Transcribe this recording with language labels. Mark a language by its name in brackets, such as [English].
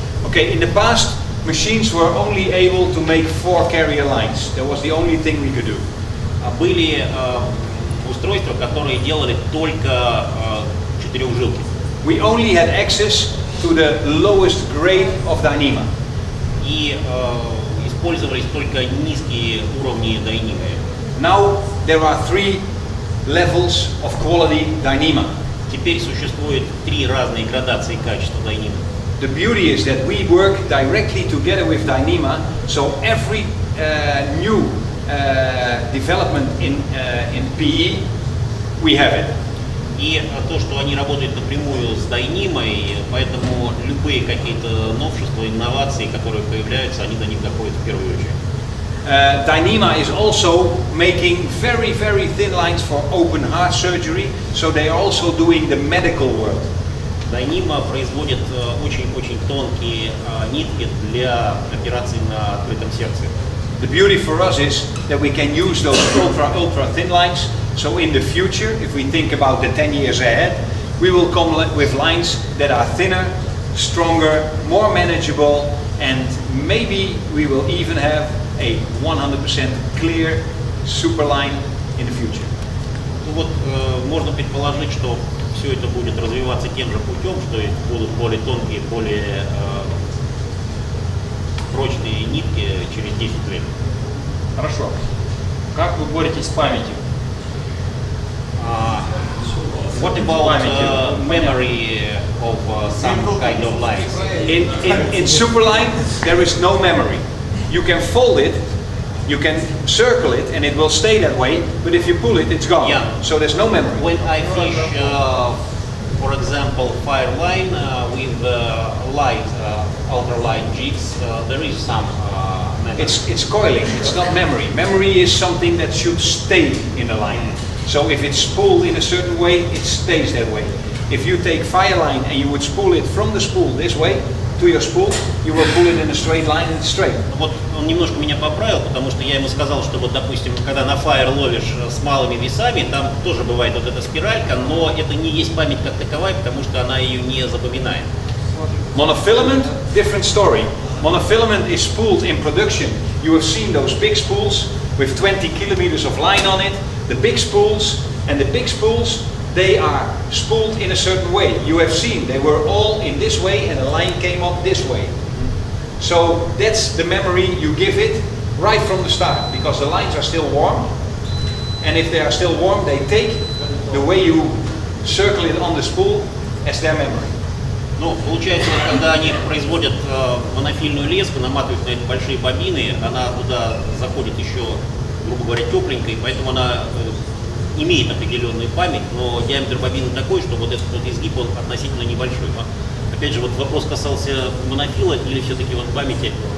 [English] Okay, in the past machines were only able to make 4 carrier lines. That was the only thing we could do. [Russian] Были устройства, которые делали только 4 жилки. [English] we only had access to the lowest grade of Dyneema. [Russian] И использовались только низкие уровни Dyneema. [English] Now there are 3 levels of quality Dyneema. [Russian] Теперь существует 3 разные градации качества Dyneema. [English] The beauty is that we work directly together with Dyneema, so every new development in PE, we have it. [Russian] И то, что они работают напрямую с Dyneema, поэтому любые какие-то новшества, инновации, которые появляются, они до них доходят в первую очередь. [English] Dyneema is also making very, very thin lines for open heart surgery, so they are also doing the medical world. [Russian] Dyneema производит очень-очень тонкие нитки для операций на открытом сердце. [English] The beauty for us is that we can use those ultra thin lines, so in the future, if we think about the 10 years ahead, we will come with lines that are thinner, stronger, more manageable, and maybe we will even have a 100% clear super line in the future. [Russian] Ну вот, можно предположить, что все это будет развиваться тем же путем, что будут более тонкие, более прочные нитки через 10 лет. Хорошо. Как вы боретесь с памятью? [English] What about memory of some kind of lines? In Superline, there is no memory. You can fold it, you can circle it, and it will stay that way, but if you pull it, it's gone. Yeah. So there's no memory. When I fish, for example, fire line with light, ultralight jigs, there is some memory. It's coiling, it's not memory. Memory is something that should stay in the line. So if it's spooled in a certain way, it stays that way. If you take fire line and you would spool it from the spool this way to your spool, you will pull it in a straight line and it's straight. [Russian] Вот он немножко меня поправил, потому что я ему сказал, что вот, допустим, когда на fire ловишь с малыми весами, там тоже бывает вот эта спиралька, но это не есть память как таковая, потому что она ее не запоминает. [English] Monofilament, different story. Monofilament is spooled in production. You have seen those big spools with 20 kilometers of line on it. The big spools, and the big spools, they are spooled in a certain way. You have seen they were all in this way and the line came up this way. So that's the memory you give it right from the start, because the lines are still warm, and if they are still warm, they take the way you circle it on the spool as their memory. [Russian] Ну, получается, когда они производят монофильную леску, наматывают на это большие бобины, она туда заходит еще, грубо говоря, тепленькой, поэтому она имеет определенную память, но диаметр бобины такой, что вот этот вот изгиб, он относительно небольшой. Но, опять же, вот вопрос касался монофила или все-таки вот памяти?